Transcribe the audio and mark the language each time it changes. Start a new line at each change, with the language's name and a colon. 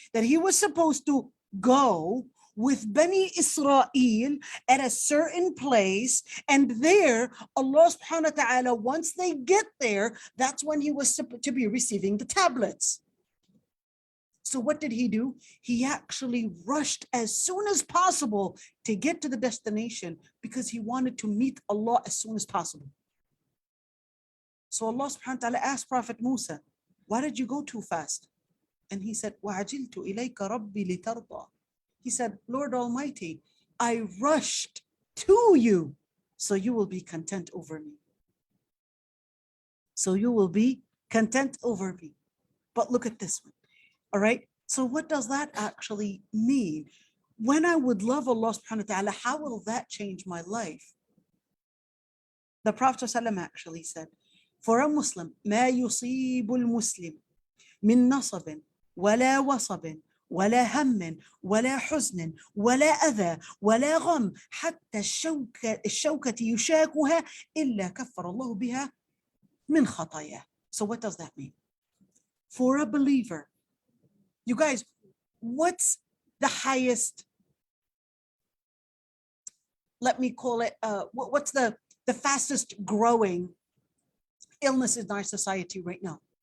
English: That he was supposed to go with Bani Israel at a certain place, and there Allah subhanahu wa ta'ala, once they get there, that's when he was to be receiving the tablets. So what did he do? He actually rushed as soon as possible to get to the destination because he wanted to meet Allah as soon as possible. So Allah subhanahu wa ta'ala asked Prophet Musa, why did you go too fast? And he said,
Arabic: وَعَجِلْتُ إِلَيْكَ رَبِّي لِتَرْضَى.
English: He said, Lord Almighty, I rushed to you so you will be content over me. So you will be content over me. But look at this one. All right. So what does that actually mean? When I would love Allah subhanahu wa ta'ala, how will that change my life? The Prophet ﷺ actually said, for a Muslim,
Arabic: ما يصيب المسلم من نصب ولا وصب ولا هم ولا حزن ولا أذى ولا غم حتى الشوكة يشاكها إلا كفر الله بها من خطاياه.
English: So what does that mean? For a believer, you guys, what's the highest, let me call it, what's the fastest growing illness in our society right now?